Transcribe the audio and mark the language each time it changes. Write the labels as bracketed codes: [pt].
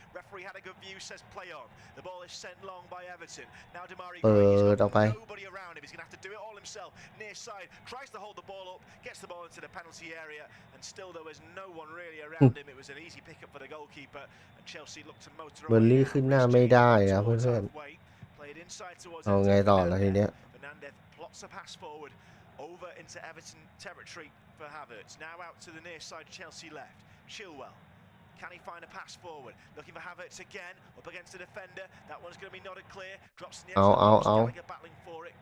[en] Referee had a good view, says play on. The ball is sent long by Everton. Now Damari Gray, he's got nobody around him. He's going to have to do it all himself. Near side, tries to hold the ball up, gets the ball into the penalty area, and still there was no one really around him. It was an easy pickup for the goalkeeper, and Chelsea looked to motor away. [th] เบอร์ลี่ขึ้นหน้าไม่ได้นะเพื่อนๆเอาไงต่อแล้วทีเนี้ย [en] Fernandez plots a pass forward. Over into Everton territory for Havertz. Now out to the near side, Chelsea left. Chilwell. Can he find a pass forward? Looking for Havertz again. Up against the defender. That one's going to be nodded clear. Drops in the edge of the box. Gallagher battling for it.